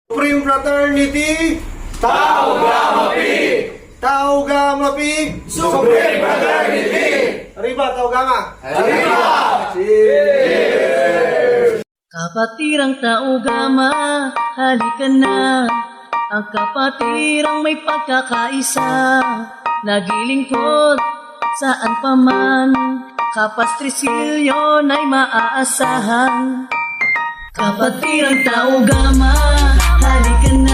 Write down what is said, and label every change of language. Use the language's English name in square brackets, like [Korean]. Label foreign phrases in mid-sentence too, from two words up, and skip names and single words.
[Filipino] Supreme Fraternity, Tau Gamma Pi! Tau Gamma Pi, Supreme Fraternity! Arriba Tau Gamma! Arriba! Kapatirang Tau Gamma, halika na. Ang kapatirang may pagkakaisa, naglilingkod saan pa man. Kapastrisilyon ay maaasahan. Kapatirang Tau Gamma, halika na.